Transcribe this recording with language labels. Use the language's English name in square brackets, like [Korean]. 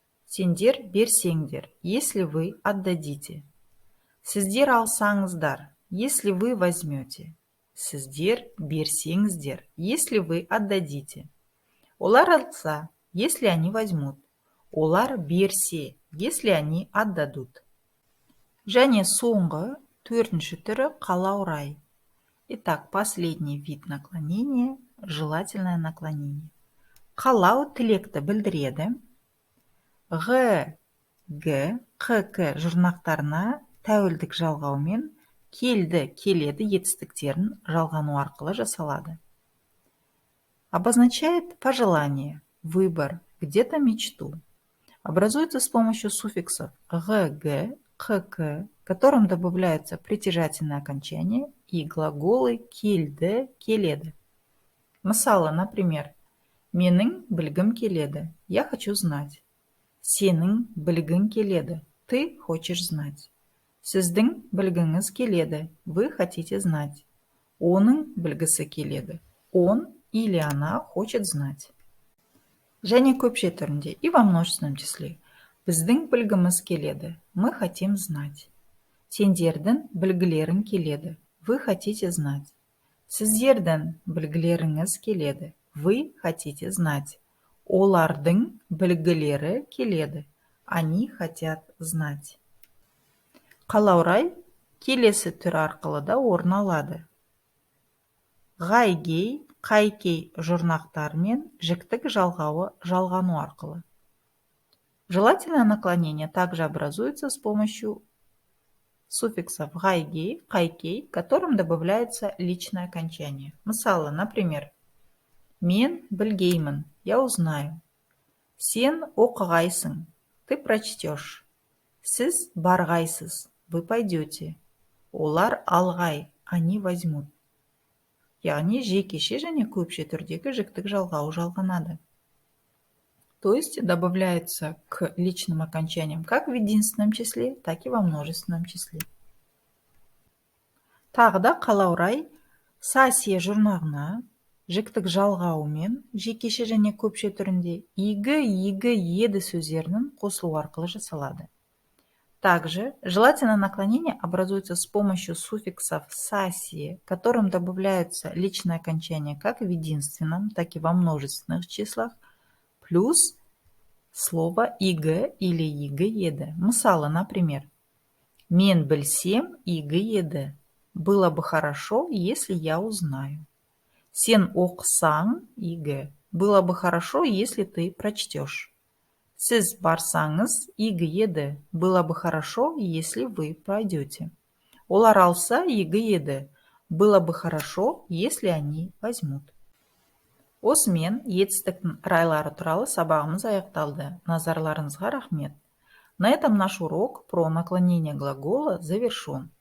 [Kazakh] Сендер берсеңдер, [Russian] если вы отдадите. [Kazakh] Сіздер алсаңыздар, [Russian] если вы возьмете. [Kazakh] Сіздер берсеңіздер, [Russian] если вы отдадите. [Kazakh] Олар алса, [Russian] если они возьмут. [Kazakh] Олар берсе, [Russian] если они отдадут. [Kazakh] Және соңғы, төртінші түрі қалаурай. [Russian] Итак, последний вид наклонения – желательное наклонение. [Kazakh] Қалау тілекті білдіреді. Г, Г, Қ, К жұрнақтарына тәуелдік жалғаумен келді, келеді етістіктерін жалғану арқылы жасалады. [Russian] Обозначает пожелание, выбор, где-то мечту. Образуется с помощью суффиксов г, г, қ, к, которым добавляются притяжательные окончания и глаголы келді, келеді. [Kazakh] Мысалы, [Russian] например, [Kazakh] менің білгім келеді, [Russian] я хочу знать. [Kazakh] Сенің білгің келеді, [Russian] ты хочешь знать. [Kazakh] Сіздің білгіңіз келеді, [Russian] вы хотите знать. [Kazakh] Оның білгісі келеді, [Russian] он или она хочет знать. [Kazakh] Және көпше түрінде [Russian] и во множественном числе. [Kazakh] Біздің білгіміз келеді, [Russian] мы хотим знать. [Kazakh] Сендердің білгілерің келеді, [Russian] вы хотите знать. [Kazakh] Сіздердің білгілеріңіз келеді, [Russian] вы хотите знать. [Kazakh] Олардың білгілері келеді, [Russian] они хотят знать. [Kazakh] Қалаурай келесі түр арқылы да орын алады. Ғайгей, қайкей жұрнақтар мен жіктік жалғауы жалғану арқылы. [Russian] Желательное наклонение также образуется с помощью суффиксов ғайгей, қайкей, которым добавляется личное окончание. [Kazakh] Мысалы, [Russian] например, [Kazakh] мен білгеймін, [Russian] я узнаю. [Kazakh] Сен оқығайсың, [Russian] ты прочтешь. [Kazakh] Сіз барғайсыз, [Russian] вы пойдете. [Kazakh] Олар алғай, [Russian] они возьмут. [Kazakh] Яғни жекеше және көпше түрдегі жіктік жалғауы жалғанады. [Russian] То есть добавляется к личным окончаниям как в единственном числе, так и во множественном числе. [Kazakh] Тағы да қалаурай сасия жұрнағына жіктік жалғауымен жекеше және көпше түрінде игі, егі, еді сөздерінің қосылу арқылы жасалады. [Russian] Также желательное наклонение образуется с помощью суффиксов сасии, которым добавляются личные окончания как в единственном, так и во множественных числах, плюс слово игі или игі еді. [Kazakh] Мысалы, [Russian] например, [Kazakh] мен білсем игі еді. [Russian] Было бы хорошо, если я узнаю. [Kazakh] Сен оқысаң игі. [Russian] Было бы хорошо, если ты прочтешь. [Kazakh] Сіз барсаңыз игі еді. [Russian] Было бы хорошо, если вы пройдете. [Kazakh] Олар алса игі еді. [Russian] Было бы хорошо, если они возьмут. [Kazakh] Осымен етістіктің райлары туралы сабағымыз аяқталды. Назарларыңызға рахмет. [Russian] На этом наш урок про наклонение глагола завершен.